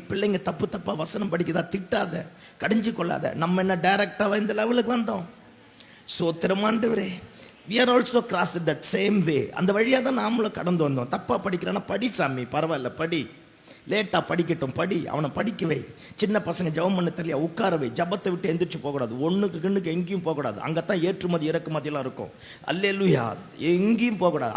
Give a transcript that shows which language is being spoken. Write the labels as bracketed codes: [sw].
[ta] பிள்ளைங்க தப்பா வசனம் படிக்குதா, திட்டாத, கடிஞ்சு கொள்ளாத. நம்ம என்ன டைரக்டாக இந்த லெவலுக்கு வந்தோம். சோத்திரம் ஆண்டவரே. [en] we are also crossed that same way. [ta] அந்த வழியாக தான் நாமளும் கடந்து வந்தோம். தப்பாக படிக்கிறான்னா படி சாமி, பரவாயில்ல படி. லேட்டாக படிக்கட்டும், படி. அவனை படிக்க வை. சின்ன பசங்க ஜெபம் பண்ண தெரியல, உட்கார வை. ஜபத்தை விட்டு எந்திரிச்சு போகக்கூடாது. ஒன்றுக்கு எங்கேயும் போகக்கூடாது. அங்கே தான் ஏற்றுமதி இறக்குமதியெல்லாம் இருக்கும். அல்லேலூயா. எங்கேயும் போகக்கூடாது.